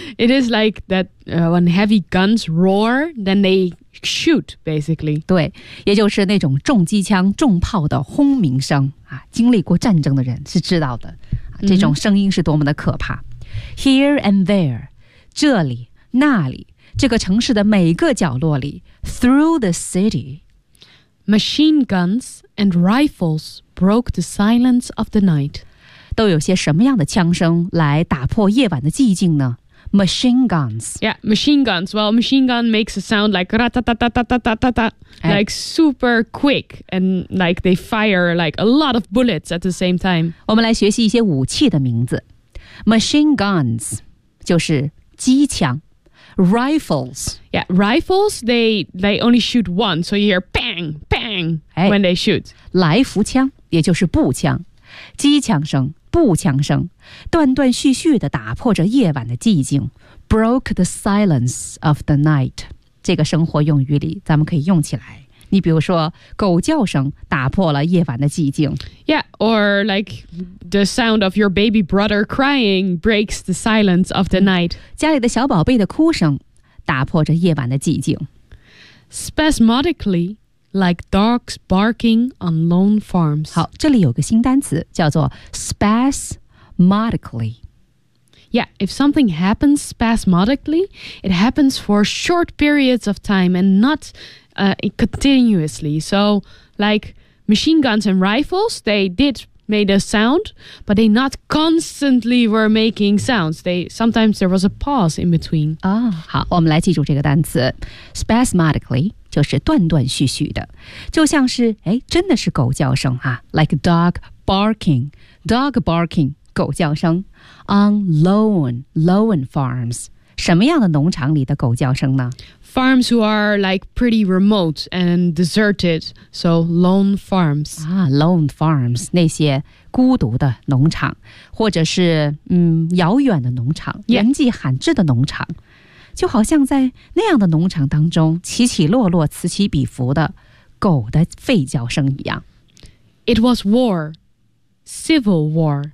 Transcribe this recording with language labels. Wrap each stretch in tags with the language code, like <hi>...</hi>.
<en>It is like that, when heavy guns roar, then they shoot, basically.</en> <zh>对，也就是那种重机枪、重炮的轰鸣声啊，经历过战争的人是知道的，这种声音是多么的可怕。 Mm-hmm.</zh> <en>Here and there,</en> <zh>这里、那里，这个城市的每个角落里</zh> <en>through the city, Machine guns and rifles broke the silence of the night.</en> <zh>都有些什么样的枪声来打破夜晚的寂静呢？</zh> <en>Machine guns. Yeah, machine guns. Well, machine gun makes a sound like ra-ta-ta-ta-ta-ta-ta-ta. Like super quick. And like they fire like a lot of bullets at the same time.</en> <zh>我们来学习一些武器的名字。 Machine guns 就是机枪。Rifles.</zh> <en>Yeah, rifles, they only shoot one, so you hear bang, bang when they shoot.</en> <zh>来福枪，也就是步枪，机枪声、步枪声，断断续续地打破着夜晚的寂静。</zh> <en>Broke the silence of the night.</en> <zh>这个生活用语里，咱们可以用起来。你比如说，狗叫声打破了夜晚的寂静。</zh> <en>Yeah, or like the sound of your baby brother crying breaks the silence of the night.</en> <zh>家里的小宝贝的哭声打破着夜晚的寂静。</zh> <en>Spasmodically, like dogs barking on lone farms.</en> <zh>好，这里有个新单词叫做 spasmodically.</zh> <en>Yeah, if something happens spasmodically, it happens for short periods of time and not continuously. So, like machine guns and rifles, they did made a sound, but they not constantly were making sounds. Sometimes there was a pause in between.</en> <zh>啊，好，我们来记住这个单词 spasmodically 就是断断续续的，就像是哎，真的是狗叫声啊 ，</zh> <en>like dog barking, dog barking，</en> <zh>狗叫声。</zh> <en>On lone farms，</en> <zh>什么样的农场里的狗叫声呢？</zh> <en>Farms who are like pretty remote and deserted, so lone farms.</en> <zh>Lone farms, 那些孤独的农场，或者是遥远的农场，人迹罕至的农场，就好像在那样的农场当中，起起落落，此起彼伏的狗的吠叫声一样。</zh> <en>It was war, civil war.</en>